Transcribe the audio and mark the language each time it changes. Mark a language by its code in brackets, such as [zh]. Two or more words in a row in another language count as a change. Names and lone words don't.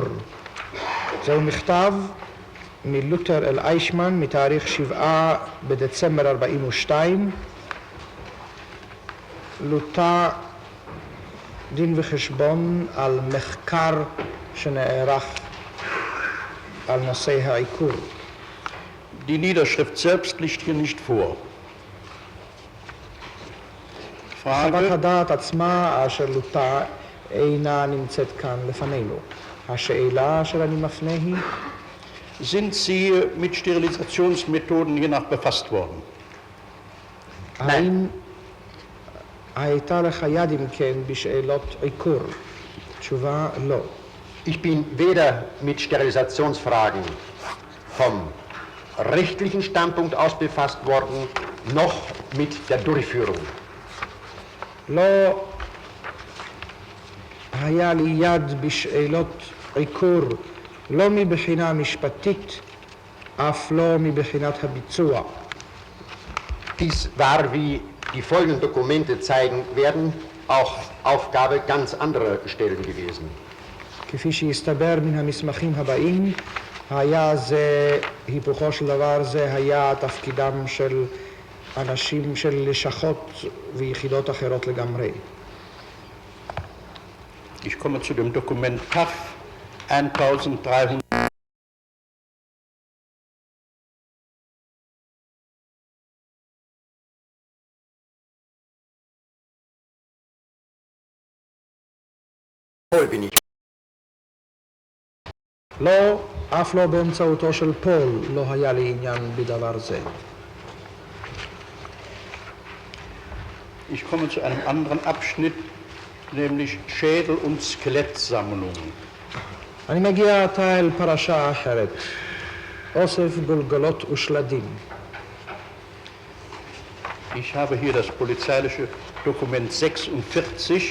[he] זהו מכתב מלותר אל איישמן מתאריך 7 בדצמבר 42. לוטה דין וחשבון על מחקר שנערך על נושא העיקור. [de] Die Niederschrift selbst liegt hier nicht vor. [he] חוות הדעת עצמה אשר לוטה אינה נמצאת כאן לפנינו. השאלה אשר אני מפנה היא, [de] Sind Sie mit Sterilisationsmethoden je nach befasst worden? [he] האם הייתה לך יד אם כן בשאלות עיקור? תשובה לא. [de] Ich bin weder mit Sterilisationsfragen vom rechtlichen Standpunkt aus befasst worden, noch mit der Durchführung. [he] לא היה לי יד בשאלות עיקור, לא מבחינה משפטית, אף לא מבחינת הביצוע. [de] Dies war, wie die folgenden Dokumente zeigen werden, auch Aufgabe ganz anderer Stellen gewesen. [he] כפי שהסתבר מן המסמכים הבאים, היה זה, היפוכו של דבר זה היה תפקידם של אנשים של לשכות ויחידות אחרות לגמרי. [de] Ich komme zu dem Dokument TAF 1300. bin ich. [he] לא, אף לא באמצעותו של פול לא היה לי עניין בדבר זה. [de] Ich komme zu einem anderen Abschnitt, nämlich Schädel- und Skelettsammlungen. [he] אני מגיע עתה אל פרשה אחרת, אוסף גולגולות ושלדים. [de] Ich habe hier das polizeiliche Dokument 46.